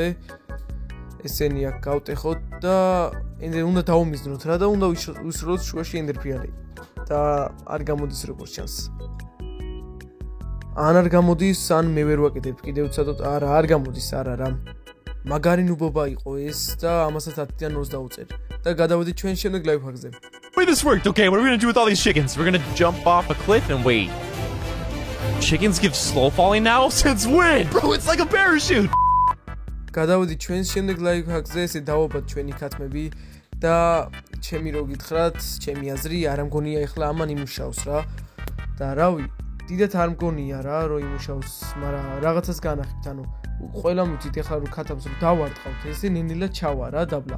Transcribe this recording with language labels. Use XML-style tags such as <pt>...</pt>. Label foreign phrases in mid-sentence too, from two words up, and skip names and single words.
<ka>ესენი აქ გავტეხოთ და უნდა დავუმიზნოთ რა და უნდა ვისროლოთ შუაში ენდერპრიალი. და არ გამოდის როგორც ჩანს. ან არ გამოდის, ან მე ვერ ვაკეთებ კიდევ ცოტა. არ გამოდის, არა. მაგარი ნუბობა იყო ეს და ამასაც 10-დან 0-ს დაუწერ. და გადავედით ჩვენ შემდეგ</ka> <en>live hack-</en> <ka>ზე.</ka> <en>Wait, this worked. Okay, what are we gonna do with all these chickens? We're gonna jump off a cliff and wait. Chickens give slow falling now? Since when? Bro, it's like a parachute!</en> <ka>გადავედით ჩვენ შემდეგ</ka> <en>live hack-</en> <ka>ზე, ესე დავობათ ჩვენი ქათმები და ჩემი რო გითხრათ, ჩემი აზრი არ მგონია ეხლა ამან იმუშაოს რა. და რავი, დიდად არ მგონია რა, რომ იმუშაოს, მაგრამ რაღაცას განახებთ, ანუ ყველა მიცით ეხლა რო ქათამს რო დავარტყავთ, ესე ნენილად ჩავა რა დაბლა.</ka>